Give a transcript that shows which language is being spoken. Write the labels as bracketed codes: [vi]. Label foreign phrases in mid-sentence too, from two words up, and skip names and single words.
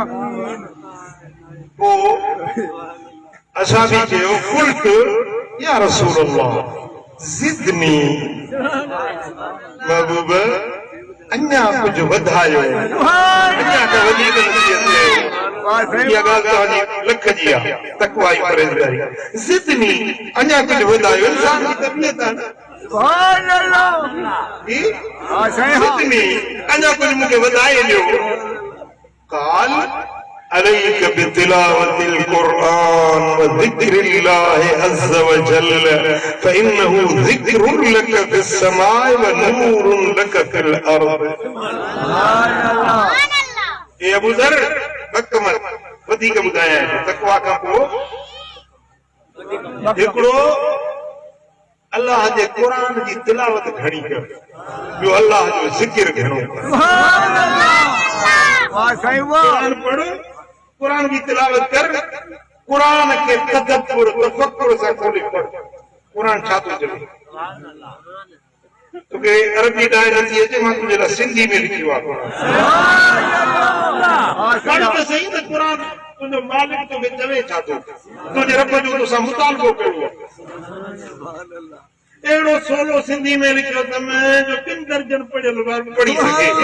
[sd] पोइ असां बि चयो [ar] قلت يا رسول الله زدني [sd] महबूब अञा कुझु वधायो अञा त वधीक नसीहत कयो इहा ॻाल्हि तव्हांजी लख जी आहे तक़वा ऐं परहेज़गारी ज़िदनी अञा कुझु वधायो इंसान जी तबियत आहे [ar] ज़िदनी [sd] अञा कुझु मूंखे वधाए ॾियो [ar] काल عليك بتلاوة القرآن وذكر الله عز وجل فإنه ذكر لك في السماء ونور لك في الأرض يا أبو ذر بكمل [sd] वधीक ॿुधाया तक़वा खां पोइ हिकिड़ो अल्लाह जे क़ुरान जी तिलावत घणी कर ॿियो अल्लाह जो ज़िक्र घणो क़ुरान पढ़ कुरान की तिलावत कर कुरान के तदब्बुर तफक्कुर से खोली पढ़ कुरान छा थो चवे तोखे अरबी ॾाढी नथी अचे मां तुंहिंजे लाइ सिंधी में लिखियो आहे पढ़ त सही त कुरान तुंहिंजो मालिक तोखे चवे छा थो तुंहिंजे रब जो तोसां मुतालबो कयो आहे अहिड़ो सोलो सिंधी में लिखियो त मैं जो 3 दर्जन पढ़ियल पढ़ी सघे